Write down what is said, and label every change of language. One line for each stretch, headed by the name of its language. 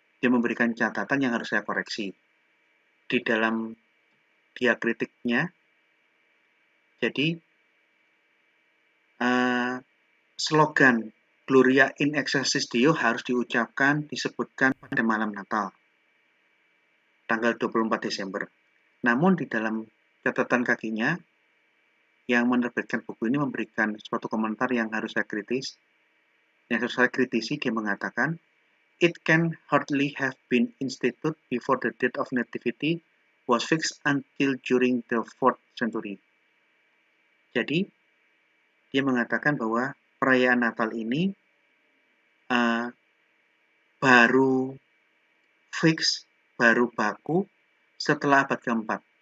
Indonesian: Dia memberikan catatan yang harus saya koreksi. Di dalam diakritiknya, jadi slogan Gloria in Excelsis Deo harus disebutkan pada malam Natal, tanggal 24 Desember. Namun di dalam catatan kakinya, yang menerbitkan buku ini memberikan suatu komentar yang harus saya kritisi.
English: Dia mengatakan, "It can hardly have been instituted before the date of nativity was fixed until during the 4th century."
Indonesian: Jadi, dia mengatakan bahwa perayaan Natal ini baru fix, baru baku setelah abad keempat.